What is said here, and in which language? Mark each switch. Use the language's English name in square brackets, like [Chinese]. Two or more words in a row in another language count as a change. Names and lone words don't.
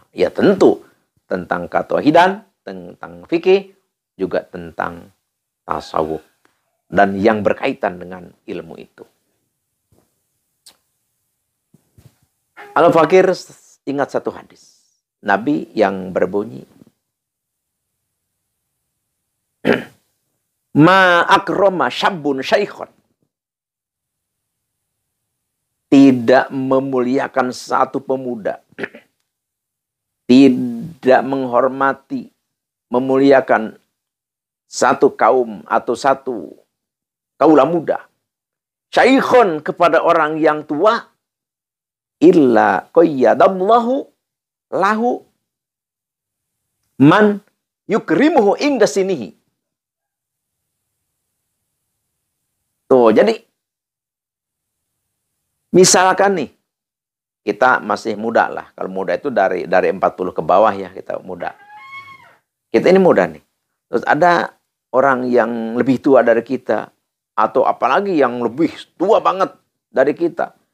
[Indonesian] Ya tentu tentang ketauhidan, tentang fikih, juga tentang tasawuf, dan yang berkaitan dengan ilmu itu. Al-Fakir ingat satu hadis Nabi yang berbunyi, [Arabic] ما أكرم شاب شيخا, [Indonesian] tidak memuliakan satu pemuda, tidak menghormati, memuliakan satu kaum atau satu kaula muda, syaikhon kepada orang yang tua, [Arabic] إلا قيض الله له من يكرمه عند سنه. [Indonesian] Tuh, jadi misalkan nih, kita masih muda lah. Kalau muda itu dari 40 ke bawah ya, kita muda. Kita ini muda nih. Terus ada orang yang lebih tua dari kita, atau apalagi yang lebih tua banget dari kita.